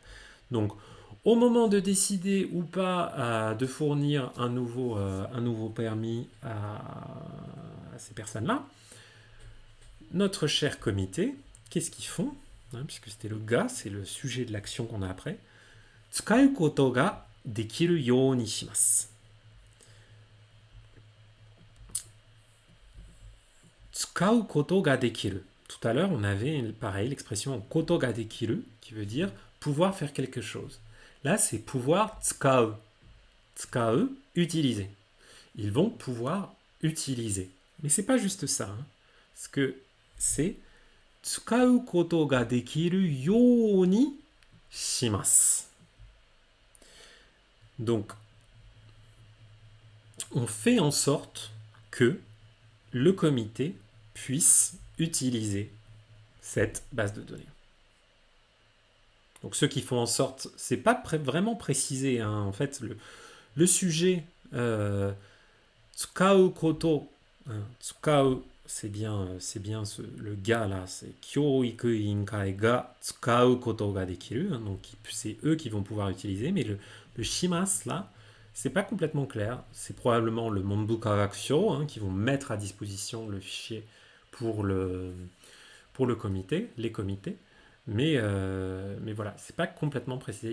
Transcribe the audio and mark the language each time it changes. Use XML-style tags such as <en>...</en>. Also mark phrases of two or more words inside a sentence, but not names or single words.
<fr>Donc, au moment de décider ou pas de fournir un nouveau permis à ces personnes-là, notre cher comité, qu'est-ce qu'ils font ? Hein, puisque c'était le ga, c'est le sujet de l'action qu'on a après.</fr> <ja>使うことができるようにします. 使うことができる.</ja> <fr>Tout à l'heure, on avait pareil l'expression</fr> <ja>ことができる</ja> <fr>qui veut dire pouvoir faire quelque chose. Là, c'est pouvoir tsukau. Tsukau, utiliser. Ils vont pouvoir utiliser. Mais c'est pas juste ça. Hein, parce que c'est</fr> <ja>使うことができるようにします.</ja> <fr>Donc, on fait en sorte que le comité puisse utiliser cette base de données. Donc, ceux qui font en sorte, c'est pas vraiment précisé. Hein, en fait, le sujet</fr> <ja>使うこと,</ja> <fr>hein, tsukau, c'est bien le ga là, c'est</fr> <ja>教育委員会が使うことができる,</ja> <fr>hein, donc c'est eux qui vont pouvoir utiliser, mais le shimasu là, c'est pas complètement clair, c'est probablement le Monbu Kagakusho, hein, qui vont mettre à disposition le fichier pour pour le comité, les comités. Mais voilà, c'est pas complètement précisé.</fr>